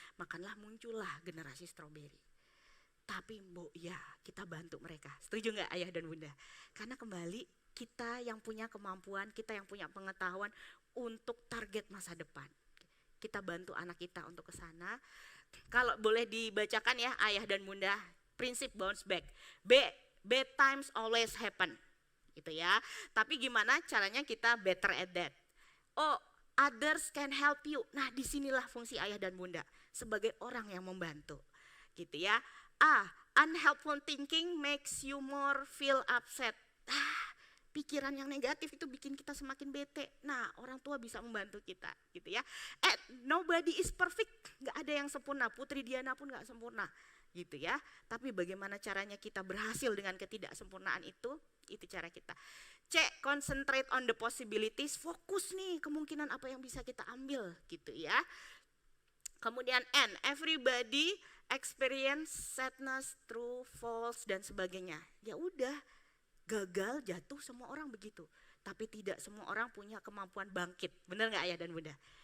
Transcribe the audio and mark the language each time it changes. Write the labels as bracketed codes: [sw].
[id] Makanya muncullah generasi stroberi. Tapi ya kita bantu mereka. Setuju nggak ayah dan bunda? Karena kembali kita yang punya kemampuan, kita yang punya pengetahuan untuk target masa depan. Kita bantu anak kita untuk ke sana. Kalau boleh dibacakan ya ayah dan bunda, prinsip bounce back. [en] Bad times always happen. [id] Gitu ya. Tapi gimana caranya kita [en] better at that? Others can help you. [id] Nah, disinilah fungsi ayah dan bunda sebagai orang yang membantu. Gitu ya. [en] Unhelpful thinking makes you more feel upset. [id] Pikiran yang negatif itu bikin kita semakin bete. Nah, orang tua bisa membantu kita, gitu ya. [en] Nobody is perfect, [id] nggak ada yang sempurna. Putri Diana pun nggak sempurna, gitu ya. Tapi bagaimana caranya kita berhasil dengan ketidaksempurnaan itu cara kita. [en] Concentrate on the possibilities. [id] Fokus nih kemungkinan apa yang bisa kita ambil, gitu ya. Kemudian [en] everybody experience sadness, true, false [id] dan sebagainya. Ya udah. Gagal, jatuh, semua orang begitu. Tapi tidak semua orang punya kemampuan bangkit. Benar nggak ayah dan bunda?